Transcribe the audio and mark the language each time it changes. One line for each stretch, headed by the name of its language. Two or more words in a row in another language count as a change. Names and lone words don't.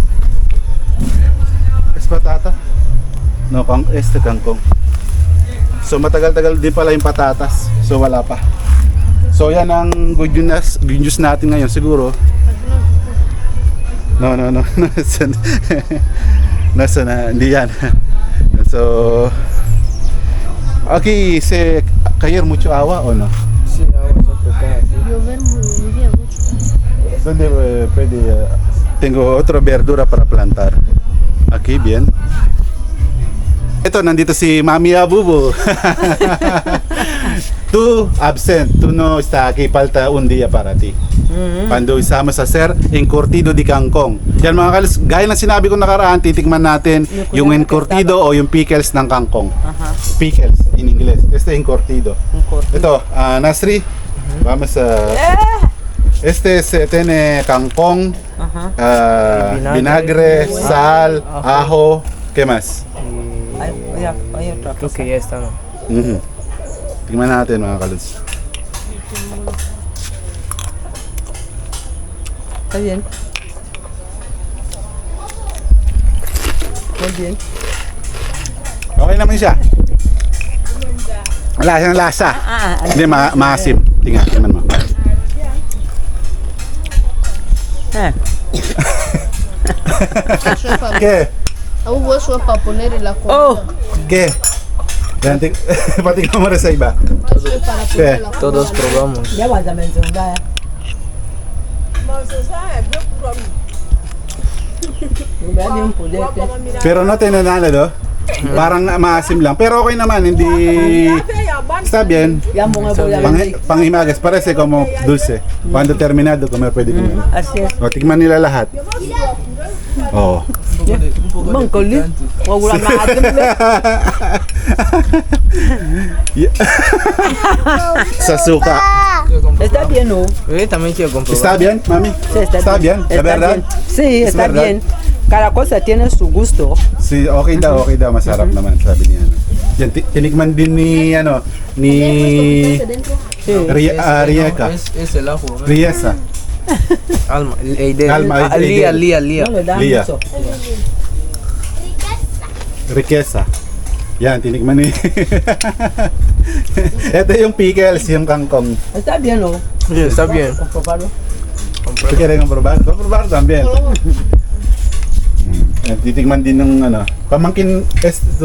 Filipino: Patata? No, kangkong. So matagal-tagal din pala yung patatas. So wala pa. So yan ang good news natin ngayon siguro. No. Nasa na, hindi yan.
Spanish: So okay, caer mucho agua o no? Sí, agua salpicada, sí. Llover muy bien mucho. Donde puede tengo otra verdura para plantar. Aquí, bien.
Filipino: Ito, nandito si Mami Abubo.
Spanish: Tú absent, tú no está aquí, falta un día para ti. Cuando isamos a hacer encurtido de kangkong.
Filipino: Yan mga kalis, gaya ng sinabi ko nakaraan, titikman natin yung encurtido o yung pickles ng kangkong.
English: Pickles in English.
Spanish: Este encurtido. Ito, Nasri, vamos a... Este tiene kangkong, vinagre, sal, ajo, ¿qué más? Hay otra Creo que ya está, ¿no?
Filipino: Tingnan natin mga kaluts.
Spanish: Está bien. Muy bien.
Filipino: Okay naman siya. Wala siyang lasa. Hindi, maasim. Tingnan, tingnan mo.
Spanish: Eso es para, ¿Qué? eso es para poner en la comida. Oh, ¿Qué?
Filipino: Yan, patingnan mo rin sa iba.
Spanish: Eso es para poner en la Todos probamos. ya vas a mencionar. Dale un pulete.
Filipino: Pero no tinanalo do. Parang maasim lang. Pero okay naman, hindi...
Spanish: Está bien. Ya mo nga voy a
Filipino: Pang,
Spanish: vender. panghimagas, parece como dulce. Cuando terminado, comer pwede comer. Así es.
Filipino: O, tigman nila lahat. Oo. Bang kali. Wala na atin ulit. Sa suka.
Spanish: Quiero comprar. Está bien, ¿no? También quiero comprobar. Está bien, mami? Sí, Está bien, ¿de verdad? bien. Sí, ¿Es está verdad? bien. Cada cosa tiene su gusto.
Filipino: Si okay daw, masarap naman, sabi niya. Yan, tinikman din ni, ano, ni
Spanish: Sí. Rieka. Es el ajo. ¿no? Riesa. Alma. Alma, Lía. No le dan Lía. mucho. Riqueza.
Filipino: Yan, tinikman ni... Ito yung pickles, yung kangkong.
Spanish: Está bien, ¿no? Sí, está bien. Comprobarlo. ¿Tú quieres comprobar? Comprobar también.
Filipino: Yan, titikman din ng ano.
Spanish: Pamangkin es tu